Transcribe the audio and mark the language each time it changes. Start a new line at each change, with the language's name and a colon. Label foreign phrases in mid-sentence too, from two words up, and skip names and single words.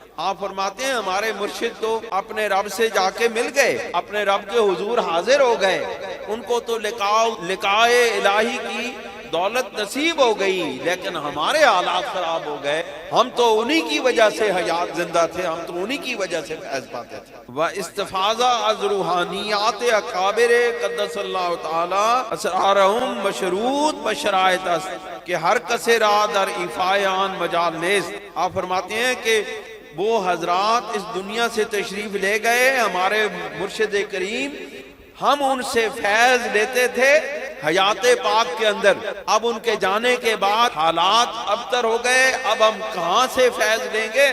Urdu: آپ فرماتے ہیں ہمارے مرشد تو اپنے رب سے جا کے مل گئے، اپنے رب کے حضور حاضر ہو گئے، ان کو تو لقائے الہی کی دولت نصیب ہو گئی، لیکن ہمارے حالات خراب ہو گئے۔ ہم تو انہی کی وجہ سے حیات زندہ تھے، ہم تو انہی کی وجہ سے فیض پاتے تھے۔
Persian: وَاستفاضَ از روحانیات اکابر
Arabic: قدس اللہ تعالی اسرارہم
Persian: مشروط بشرائط است کہ ہر کسے را در ایفائے آن مجال نیست۔
Urdu: آپ فرماتے ہیں کہ وہ حضرات اس دنیا سے تشریف لے گئے، ہمارے مرشد کریم، ہم ان سے فیض لیتے تھے حیات پاک کے اندر، اب ان کے جانے کے بعد حالات ابتر ہو گئے، اب ہم کہاں سے فیض لیں گے؟